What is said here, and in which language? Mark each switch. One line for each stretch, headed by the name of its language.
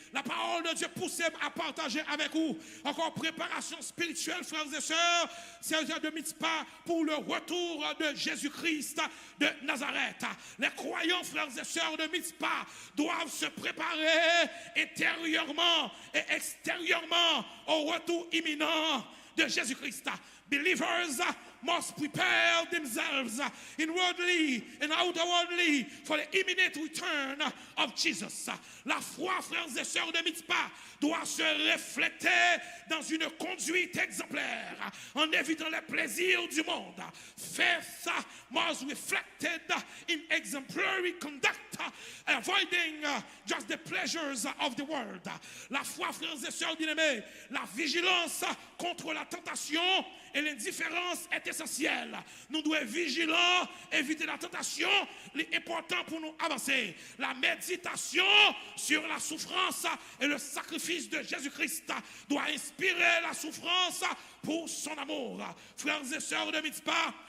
French: La parole de Dieu pousse à partager avec vous. Encore préparation spirituelle, frères et sœurs. C'est de Mitzpah pour le retour de Jésus-Christ de Nazareth. Les croyants, frères et sœurs de Mitzpah, doivent se préparer intérieurement et extérieurement au retour imminent de Jésus-Christ.
English: Believers must prepare themselves inwardly and outwardly for the imminent return of Jesus.
French: La foi, frères et sœurs de Mitzpah, doit se refléter dans une conduite exemplaire en évitant les plaisirs du monde.
English: Faith must be reflected in exemplary conduct, avoiding just the pleasures of the world.
French: La foi, frères et sœurs bien-aimés, la vigilance contre la tentation et l'indifférence est essentielle. Nous devons être vigilants, éviter la tentation, l'important pour nous avancer. La méditation sur la souffrance et le sacrifice de Jésus-Christ doit inspirer la souffrance pour son amour. Frères et sœurs de Mitzpah,